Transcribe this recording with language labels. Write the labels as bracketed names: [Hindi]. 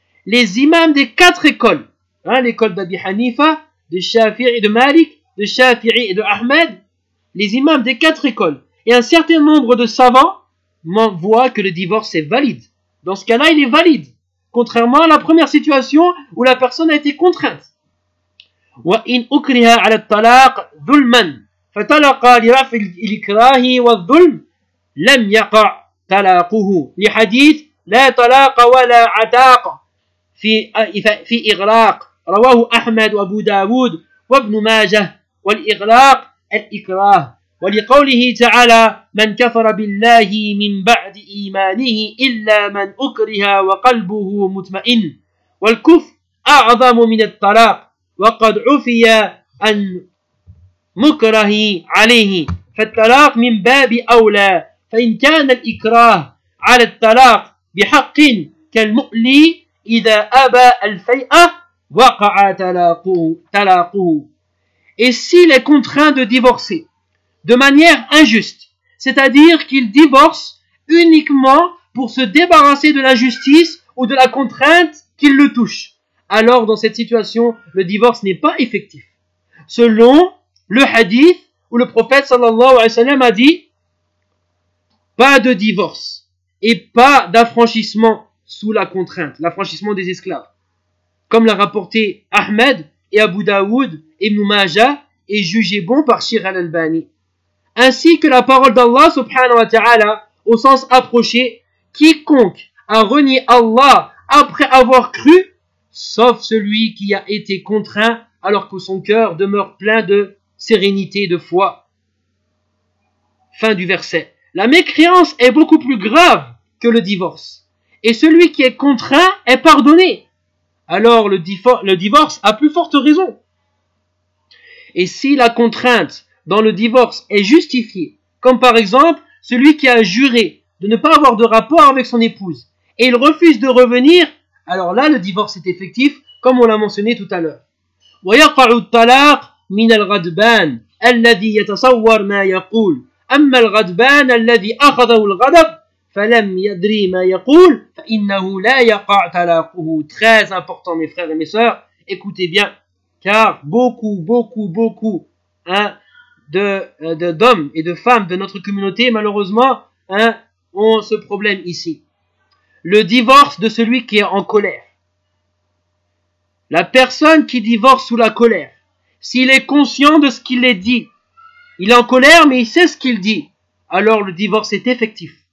[French] Les imams des quatre écoles, l'école d'Abi Hanifa, de Shafi'i et de Malik, de Shafi'i et de Ahmed, les imams des quatre écoles et un certain nombre de savants voient que le divorce est valide. Dans ce cas-là, il est valide, contrairement à la première situation où la personne a été contrainte. [Arabic] وَإِنْ أُكْرِهَا عَلَى الطَّلَاقِ ذُلْمًا فطلق لرفع الإكراه والظلم لم يقع طلاقه لحديث لا طلاق ولا عتاق في إغلاق رواه أحمد وأبو داود وابن ماجه والإغلاق الإكراه ولقوله تعالى من كفر بالله من بعد إيمانه إلا من أكره وقلبه مطمئن والكفر أعظم من الطلاق وقد عفي أن مكره عليه فالطلاق من باب أولى فإن كان الإكراه على الطلاق بحق كالمؤلي إذا أبى الفيئة وقع طلاقه [French] Et s'il est contraint de divorcer de manière injuste, c'est-à-dire qu'il divorce uniquement pour se débarrasser de la justice ou de la contrainte qui le touche, alors dans cette situation, le divorce n'est pas effectif. Selon le hadith où le prophète sallallahu alayhi wa sallam a dit « Pas de divorce et pas d'affranchissement sous la contrainte, l'affranchissement des esclaves. » Comme l'a rapporté Ahmed et Abu Daoud, Ibn Majah est jugé bon par Shir al-Albani. Ainsi que la parole d'Allah subhanahu wa ta'ala au sens approché, quiconque a renié Allah après avoir cru, sauf celui qui a été contraint alors que son cœur demeure plein de sérénité et de foi. Fin du verset. La mécréance est beaucoup plus grave que le divorce. Et celui qui est contraint est pardonné. Alors le divorce a plus forte raison. Et si la contrainte dans le divorce est justifiée, comme par exemple celui qui a juré de ne pas avoir de rapport avec son épouse et il refuse de revenir, alors là le divorce est effectif, comme on l'a mentionné tout à l'heure. [Arabic] وَيَقَعُ الطَّلَاقُ مِنَ الْغَدْبَانِ الَّذِي يَتَصَوَّرْ مَا يَقُولُ أَمَّا الْغَدْبَانَ الَّذِي أَخَذَهُ الْغَدَبُ فَلَمْ يَدْرِي مَا يَقُولُ فَإِنَّهُ لَا يَقَعْ تَلَاقُهُ [French] Très important mes frères et mes sœurs, écoutez bien. Car beaucoup d'hommes et de femmes de notre communauté, malheureusement, ont ce problème ici. Le divorce de celui qui est en colère. La personne qui divorce sous la colère, s'il est conscient de ce qu'il est dit, il est en colère mais il sait ce qu'il dit, alors le divorce est effectif.